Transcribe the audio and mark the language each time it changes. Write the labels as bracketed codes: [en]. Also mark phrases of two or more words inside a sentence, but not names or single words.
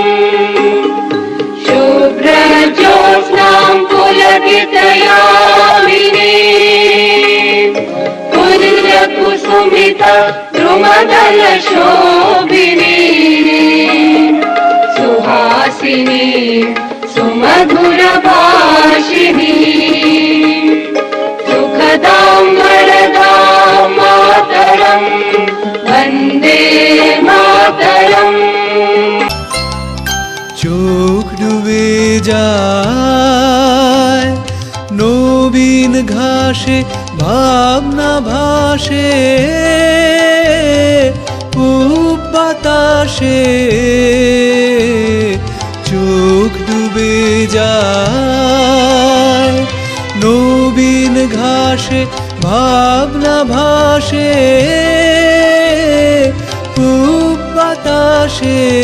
[sa] शुभ्रज्योत्स्नां पुलकितयामिनीं पुण्यकुसुमिता द्रुमदलशोभिनीं सुहासिनीं सुमधुरभाषिणीं सुखदां वरदां मातरं वन्दे मातरम्। [bn] চোখ ডুবে যায় নবীন ঘাসে ভাবনা ভাসে পূব বাতাসে চোখ ডুবে যায় নবীন ঘাসে ভাবনা ভাসে পূব বাতাসে